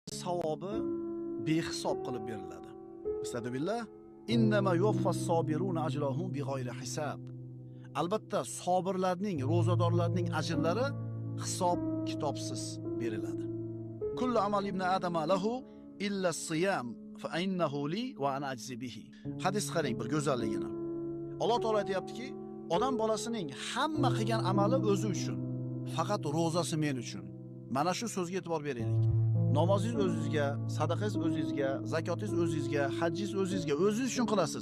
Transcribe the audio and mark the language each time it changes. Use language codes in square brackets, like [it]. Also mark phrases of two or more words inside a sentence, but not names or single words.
[uz] savobi behisob qilib beriladi. Astagfirullah. [ar] إنما يوفى الصابرون أجرهم بغير حساب. [uz] Albatta sabirlarning, ro'zadorlarning ajrlari hisob kitobsiz beriladi. [ar] كل عمل ابن آدم له إلا الصيام فإنه لي وأنا أجزي به. [uz] Hadis qarang bir go'zalligini. Alloh taolo aytayaptiki, odam bolasining hamma qilgan amali o'zi uchun, faqat ro'zasi men uchun. Mana shu so'zga e'tibor beraylik. Namozingiz o'zingizga, sadaqangiz o'zingizga, zakotingiz o'zingizga, hajjingiz o'zingizga, o'zingiz uchun qilasiz.